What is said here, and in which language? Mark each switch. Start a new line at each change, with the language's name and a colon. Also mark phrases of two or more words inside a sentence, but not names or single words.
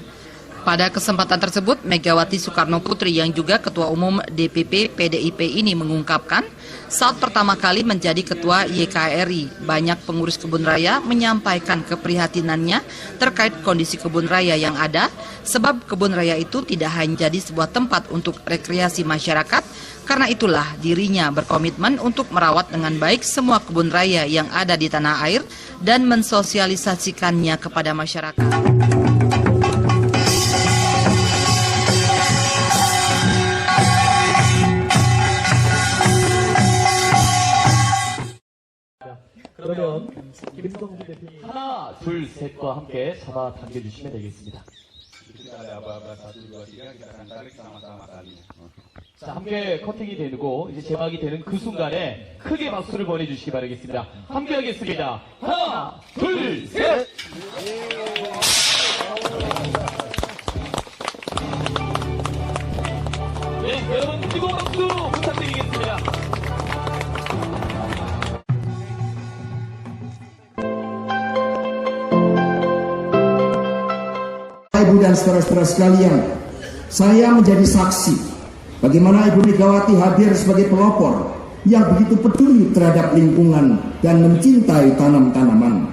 Indonesian: Pada kesempatan tersebut, Megawati Soekarno Putri yang juga Ketua Umum DPP PDIP ini mengungkapkan, saat pertama kali menjadi Ketua YKRI, banyak pengurus kebun raya menyampaikan keprihatinannya terkait kondisi kebun raya yang ada, sebab kebun raya itu tidak hanya jadi sebuah tempat untuk rekreasi masyarakat, karena itulah dirinya berkomitmen untuk merawat dengan baik semua kebun raya yang ada di tanah air dan mensosialisasikannya kepada masyarakat.
Korean: 그러면 김성수 대표님 하나, 둘, 셋과 함께 잡아 당겨주시면 되겠습니다. 자, 함께 커팅이 되고 이제 제막이 되는 그 순간에 크게 박수를 보내주시기 바라겠습니다. 함께 하겠습니다. 하나, 둘, 셋! 네, 여러분 뜨거운 박수 부탁드리겠습니다.
Indonesian: Ibu dan saudara-saudara sekalian, saya menjadi saksi bagaimana Ibu Megawati hadir sebagai pelopor yang begitu peduli terhadap lingkungan dan mencintai tanam-tanaman.